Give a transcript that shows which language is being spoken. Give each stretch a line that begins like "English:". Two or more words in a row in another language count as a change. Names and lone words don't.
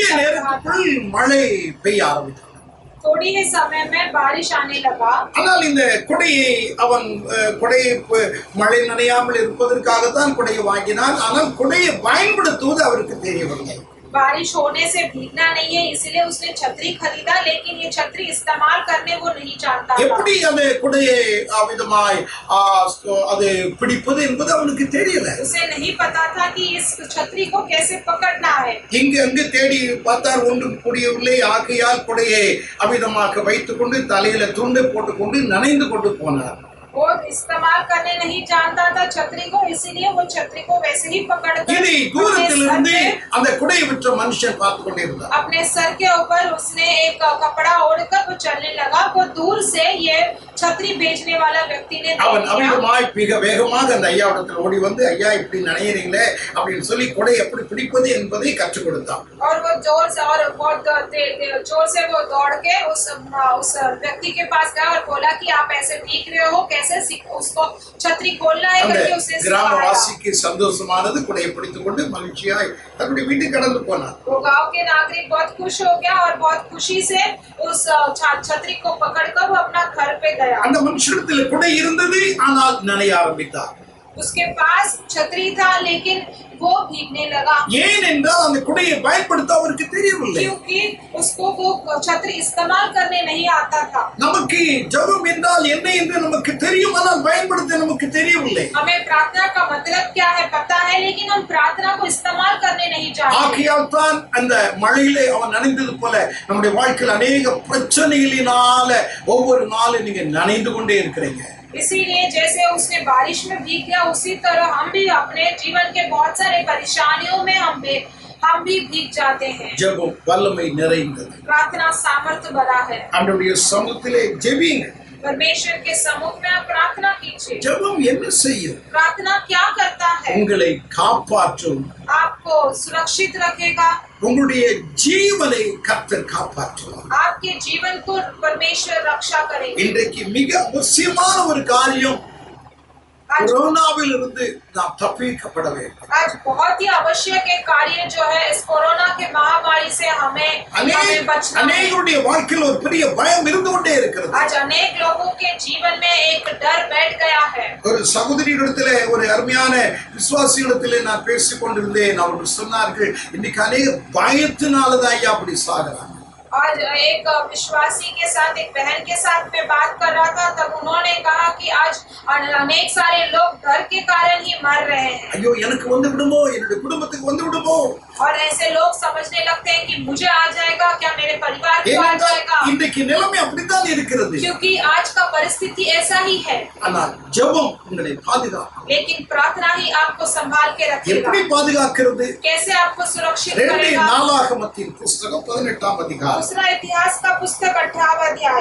Tamil: கொஞ்ச நேரத்துக்குள் மழை பெய்ய ஆரம்பித்தது.
Hindi: थोड़ी ही समय में बारिश आने लगा।
Tamil: ஆனால் இந்த கொடையை அவன் மழை நனையாமல் இருப்பதற்காக தான் கொடையை வாங்கினான். ஆனால் கொடையை பயன்படுத்துவது அவருக்கு தெரியவில்லை.
Hindi: बारिश होने से भीगना नहीं है इसलिए उसने छतरी खरीदा, लेकिन ये छतरी इस्तेमाल करने वो नहीं जानता था।
Tamil: எப்படி அந்த கொடையை அவிதமாய் அது பிடிப்பது என்பது அவனுக்கு தெரியல.
Hindi: उसे नहीं पता था कि इस छतरी को कैसे पकड़ना है।
Tamil: இங்கு அங்கு தேடி பார்த்தார், ஒன்றும் புரியவில்லை. ஆகையால் கொடையை அவிதமாக வைத்துக் கொண்டு தலையில துண்டை போட்டுக்கொண்டு நனைந்து கொண்டு போனார்.
Hindi: वो इस्तेमाल करने नहीं जानता था छतरी को, इसीलिए वो छतरी को वैसे ही पकड़कर
Tamil: இனி தூரத்திலிருந்து அந்த குடையை விற்ற மனுஷன் பார்த்து கொண்டே இருந்தார்.
Hindi: अपने सर के ऊपर उसने एक कपड़ा ओढ़कर वो चलने लगा। वो दूर से ये छतरी बेचने वाला व्यक्ति ने
Tamil: அவன்
Hindi: देख लिया
Tamil: அமிதமாய் மிக வேகமாக அந்த ஐயாவிடத்தில் ஓடி வந்து, ஐயா இப்படி நனையறீங்களே அப்படின்னு சொல்லி குடை எப்படி பிடிப்பது என்பதை கற்றுக் கொடுத்தான்.
Hindi: और वो जोर से और बहुत जोर से वो दौड़ के उस व्यक्ति के पास गया और बोला कि आप ऐसे भीग रहे हो, कैसे उसको छतरी खोलना है
Tamil: அந்த
Hindi: करके उसे सिखाया।
Tamil: கிராமவாசிக்கு சந்தோஷமானது, குடையை பிடித்துக் கொண்டு மகிழ்ச்சியாய் தன்னுடைய வீட்டுக்கு கடந்து போனார்.
Hindi: वो गांव के नागरिक बहुत खुश हो गया और बहुत खुशी से उस छतरी को पकड़कर वो अपना घर पे गया।
Tamil: அந்த மனுஷனிடத்தில் குடை இருந்தது, ஆனால் நனைய ஆரம்பித்தார்.
Hindi: उसके पास छतरी था लेकिन वो भीगने लगा।
Tamil: ஏன் என்றால் அந்த குடையை பயன்படுத்த அவருக்கு தெரியவில்லை.
Hindi: क्योंकि उसको वो छतरी इस्तेमाल करने नहीं आता था।
Tamil: நமக்கு ஜெபம் என்றால் என்ன என்று நமக்கு தெரியும், ஆனால் பயன்படுத்த நமக்கு தெரியவில்லை.
Hindi: हमें प्रार्थना का मतलब क्या है पता है, लेकिन हम प्रार्थना को इस्तेमाल करने नहीं जानते।
Tamil: ஆகையால் தான் அந்த மழையிலே அவன் நனைந்தது போல நம்முடைய வாழ்க்கையில் अनेक பிரச்சனைகளினால ஒவ்வொரு நாளும் நீங்க நனைந்து கொண்டே இருக்கிறீங்க.
Hindi: इसीलिए जैसे उसने बारिश में भीग गया, उसी तरह हम भी अपने जीवन के बहुत सारे परेशानियों में हम भी भीग जाते हैं।
Tamil: ஜெபம் வல்லமை நிறைந்தது.
Hindi: प्रार्थना सामर्थ्य भरा है।
Tamil: ஆண்டவருடைய சமூகத்திலே ஜெபிங்க.
Hindi: परमेश्वर के सम्मुख में आप प्रार्थना कीजिए।
Tamil: ஜெபம் என்ன செய்யும்?
Hindi: प्रार्थना क्या करता है?
Tamil: உங்களை காப்பாற்றும்.
Hindi: आपको सुरक्षित रखेगा।
Tamil: உங்களுடைய ஜீவனை கர்த்தர் காப்பாற்றுவார்.
Hindi: आपके जीवन को परमेश्वर रक्षा करेंगे।
Tamil: இன்றைக்கு மிக அவசியமான ஒரு காரியம், कोरोनाவில் இருந்து நாம் தப்பிக்கப்பட வேண்டும்.
Hindi: आज बहुत ही आवश्यक एक कार्य जो है, इस कोरोना के महामारी से हमें बचना है।
Tamil: அநேகருடைய வாழ்க்கையில் ஒரு பெரிய பயம் இருந்து கொண்டே இருக்கிறது.
Hindi: आज अनेक लोगों के जीवन में एक डर बैठ गया है।
Tamil: ஒரு சகோதரியிடத்திலே, ஒரு அருமையான விசுவாசியிடத்திலே நான் பேசிக் கொண்டிருந்தேன். அவர்கள் சொன்னார்கள், இன்னைக்கு அநேக பயத்தினாலதான் ஐயா அப்படி சாகுறாங்க.
Hindi: आज एक विश्वासी के साथ, एक बहन के साथ मैं बात कर रहा था, तब उन्होंने कहा कि आज अनेक सारे लोग डर के कारण ही मर रहे हैं।
Tamil: ஐயோ எனக்கு வந்து விடுமோ, என்னுடைய குடும்பத்துக்கு வந்து விடுமோ.
Hindi: और ऐसे लोग समझने लगते हैं कि मुझे आ जाएगा क्या, मेरे परिवार को आ जाएगा।
Tamil: இன்றைக்கு நிலைமை அப்படித்தான் இருக்கிறது.
Hindi: क्योंकि आज का परिस्थिति ऐसा ही है।
Tamil: ஆனால் ஜெபம் உங்களை பாதுகாக்கும்.
Hindi: लेकिन प्रार्थना ही आपको संभाल के रखेगा।
Tamil: எப்படி பாதுகாக்கிறது?
Hindi: कैसे आपको सुरक्षित 2 करेगा?
Tamil: நாளாகமத்தின் புஸ்தகம் 18ஆம் அதிகாரம்.
Hindi: दूसरा इतिहास का पुस्तक 18वां अध्याय।